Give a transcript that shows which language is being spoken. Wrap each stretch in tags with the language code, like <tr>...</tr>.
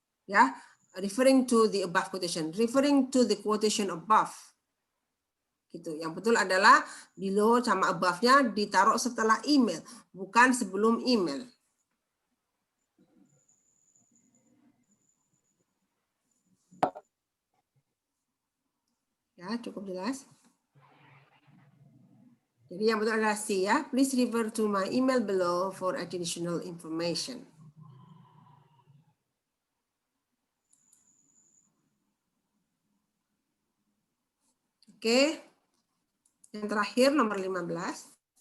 <en>Ya, referring to the above quotation, referring to the quotation above.</en> <id>Gitu. Yang betul adalah below sama above-nya ditaruh setelah email, bukan sebelum email. Ya, cukup jelas. Jadi yang betul adalah C ya.</id> <en>Please refer to my email below for additional information.</en> <id>Oke. Yang terakhir nomor 15.</id>